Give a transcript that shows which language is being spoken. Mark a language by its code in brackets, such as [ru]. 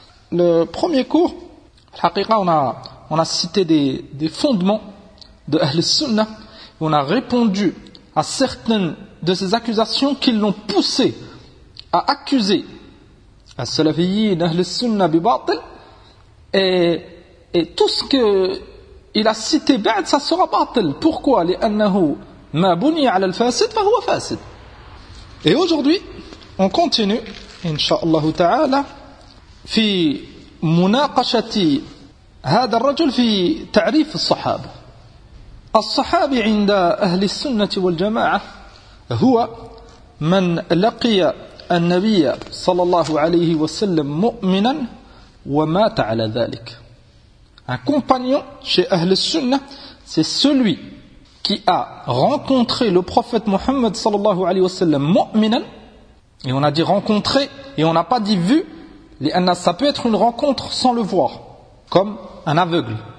[fr] Le premier cours, l'haqiqa, on a cité des fondements de ahl sunnah, et on a répondu à certaines de ces accusations qui l'ont poussé à accuser [ar] as-salafiyyin ahl as-sunnah bi batil, [fr] et tout ce que il a cité ba'd ça sera batil. Pourquoi? [ar] لانه ما بني على الفاسد فهو فاسد. [fr] Et aujourd'hui on continue [ar] inshallah ta'ala fi munaqashati hadha ar-rajul fi ta'rif as-sahaba. الصحابي عند أهل السنة والجماعة هو من لقي النبي صلى الله عليه وسلم مؤمنا ومات على ذلك. [fr] Un compagnon chez أهل السنة, c'est celui qui a rencontré le prophète Mohammed [ar] صلى الله عليه وسلم مؤمنا. [fr] Et on a dit rencontré et on n'a pas dit vu, لأن ça peut être une rencontre sans le voir, comme un aveugle.